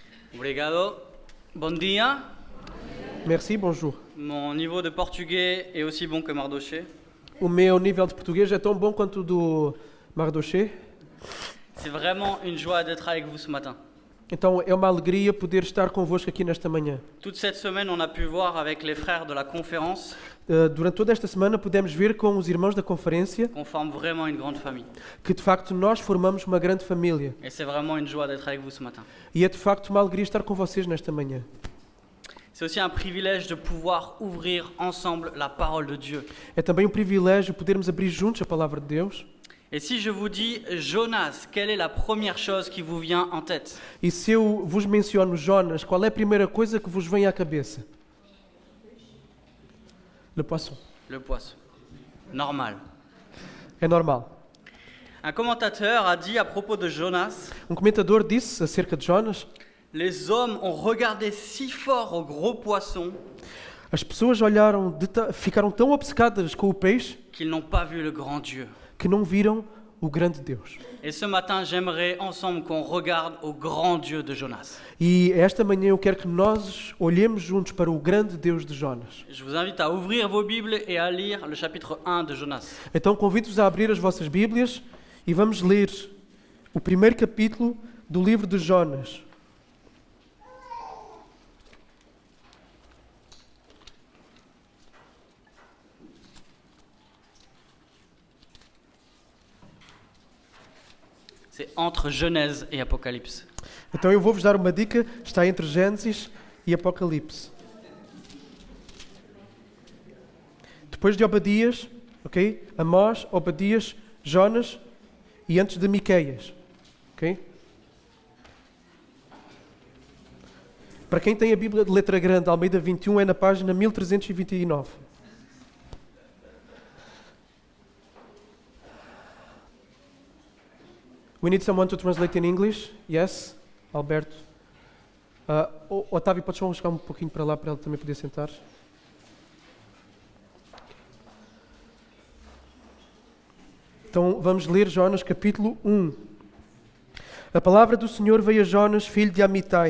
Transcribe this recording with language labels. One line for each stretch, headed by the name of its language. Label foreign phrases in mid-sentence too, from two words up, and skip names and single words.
Portuguese: Obrigado. Bom dia.
French: Merci, bonjour. Mon niveau de portugais est aussi bon que Mardoché.
Portuguese: O meu nível de português é tão bom quanto o do Mardoché.
French: C'est vraiment une joie d'être avec vous ce matin.
Portuguese: Então é uma alegria poder estar convosco aqui nesta manhã.
French: Toute cette semaine, on a pu voir avec les frères de la conférence
Portuguese: Durante toda esta semana pudemos ver com os irmãos da conferência
French: qu'on forme vraiment une grande famille.
Portuguese: que de facto nós formamos uma grande família.
French: Et c'est vraiment une joie d'être avec vous ce matin.
Portuguese: E é de facto uma alegria estar com vocês nesta manhã.
French: C'est aussi un privilège de pouvoir ouvrir ensemble la parole de Dieu.
Portuguese: É também um privilégio podermos abrir juntos a palavra de Deus.
French: Et si je vous dis Jonas, quelle est la première chose qui vous vient en tête?
Portuguese: E se eu vos menciono Jonas, qual é a primeira coisa que vos vem à cabeça?
French: Le poisson. Le poisson. Normal.
Portuguese: É normal.
French: Un commentateur a dit à propos de Jonas:
Portuguese: Um comentador disse acerca de Jonas:
French: les hommes ont regardé si fort au gros poisson
Portuguese: as pessoas olharam, ficaram tão obcecadas com o peixe
French: qu'ils n'ont pas vu le grand Dieu.
Portuguese: que não viram o grande Deus.
French: Et ce matin, j'aimerais ensemble qu'on regarde au grand Dieu de Jonas.
Portuguese: E esta manhã eu quero que nós olhemos juntos para o grande Deus de Jonas.
French: Je vous invite à ouvrir vos Bibles et à lire le chapitre 1 de Jonas.
Portuguese: Então convido-vos a abrir as vossas Bíblias e vamos ler o primeiro capítulo do livro de Jonas.
French: C'est entre Genèse et Apocalypse.
Portuguese: Então eu vou-vos dar uma dica, está entre Gênesis e Apocalipse. Depois de Obadias, ok? Amós, Obadias, Jonas e antes de Miqueias, ok? Para quem tem a Bíblia de letra grande, Almeida 21 é na página 1329.
English: We need someone to translate in English. Yes, Alberto.
Portuguese: Otávio, podes só chegar um pouquinho para lá para ele também poder sentar? Então vamos ler Jonas capítulo 1. A palavra do Senhor veio a Jonas, filho de Amitai.